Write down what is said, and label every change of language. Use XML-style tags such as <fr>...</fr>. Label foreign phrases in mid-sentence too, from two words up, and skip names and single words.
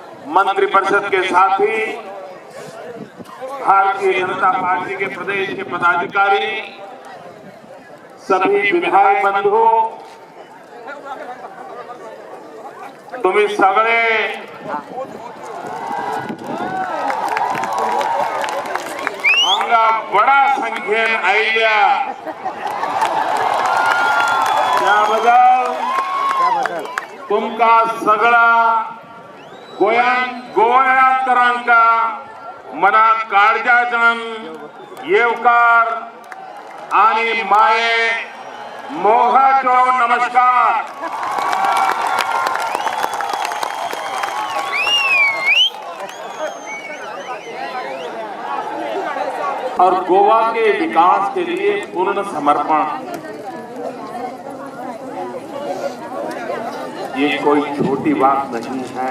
<hi>मंत्रिपरिषद के साथी, भारतीय जनता पार्टी के प्रदेश के पदाधिकारी, सभी विधायक बंधु,</hi> <kok>तुम्ही सगळे हांगा बडा संख्येन आयिल्ल्या त्याबद्दल तुमका सगळा गोंयकारांका मनात काळजाच्यान येवकार आणि माये मोहाचो नमस्कार।</kok> <hi>और गोवा के विकास के लिए पूर्ण समर्पण, ये कोई छोटी बात नहीं है।</hi>